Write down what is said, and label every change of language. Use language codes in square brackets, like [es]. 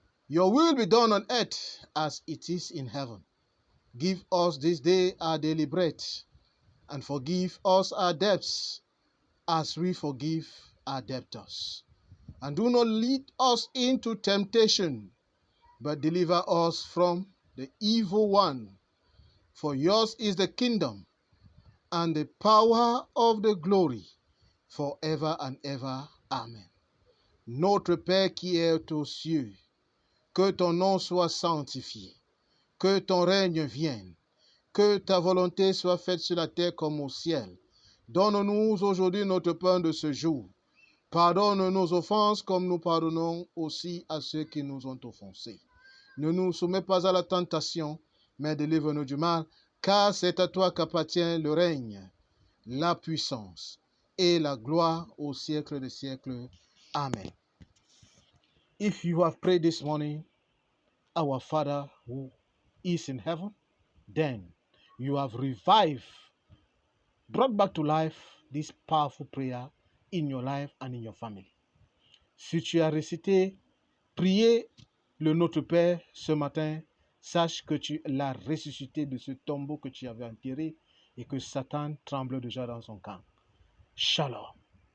[en] Your will be done on earth as it is in heaven. Give us this day our daily bread, and forgive us our debts as we forgive our debtors. And do not lead us into temptation, but deliver us from the evil one. For yours is the kingdom, and the power of the glory, forever and ever. Amen. [fr] Notre Père qui est aux cieux, que ton nom soit sanctifié, que ton règne vienne, que ta volonté soit faite sur la terre comme au ciel. Donne-nous aujourd'hui notre pain de ce jour. Pardonne nos offenses comme nous pardonnons aussi à ceux qui nous ont offensés. Ne nous soumets pas à la tentation, mais délivre-nous du mal, car c'est à toi qu'appartient le règne, la puissance et la gloire au siècle des siècles. Amen. [en] If you have prayed this morning, Our Father who is in heaven, then you have revived, brought back to life this powerful prayer in your life and in your family. [fr] Si tu as récité, prié le Notre Père ce matin, sache que tu l'as ressuscité de ce tombeau que tu avais enterré et que Satan tremble déjà dans son camp. Shalom.